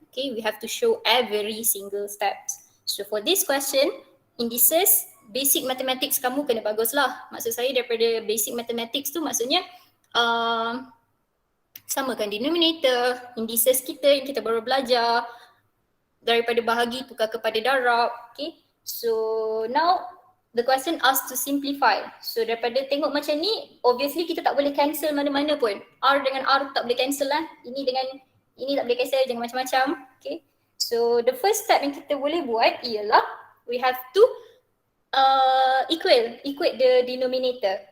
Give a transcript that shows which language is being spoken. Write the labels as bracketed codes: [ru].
[en] Okay, we have to show every single step. So for this question, indices, basic mathematics [ms] kamu kena bagus lah. Maksud saya daripada basic mathematics tu maksudnya samakan denominator, indices kita yang kita baru belajar, daripada bahagi tukar kepada darab. [en] Okay, so now the question asks to simplify. [ms] So daripada tengok macam ni, obviously kita tak boleh cancel mana-mana pun. R dengan R tak boleh cancel lah. Ini dengan ini tak boleh cancel, jangan macam-macam. [en] Okay, so the first step [ms] yang kita boleh buat ialah [en] we have to equate the denominator.